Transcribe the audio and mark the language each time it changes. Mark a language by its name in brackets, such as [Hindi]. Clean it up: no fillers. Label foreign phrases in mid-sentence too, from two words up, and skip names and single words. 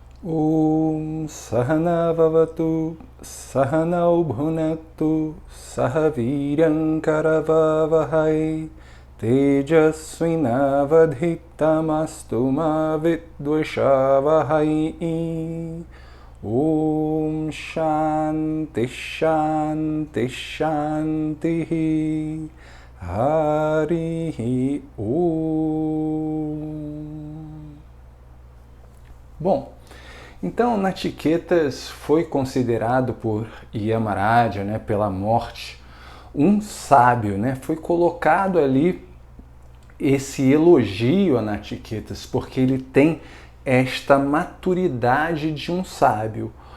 [Sanskrit] Om Sahana Vavatu Sahanau Bhunaktu Sahaviryam Karavavahai Tejasvinavadhitamastu ma vidvashavahai. Om Shanti Shanti Shanti Harihi Om. [Portuguese] Bom, então Nachiquetas foi considerado por Yamaraja, pela morte, um sábio, Foi colocado ali esse elogio a Nachiquetas, porque ele tem esta maturidade de um sábio.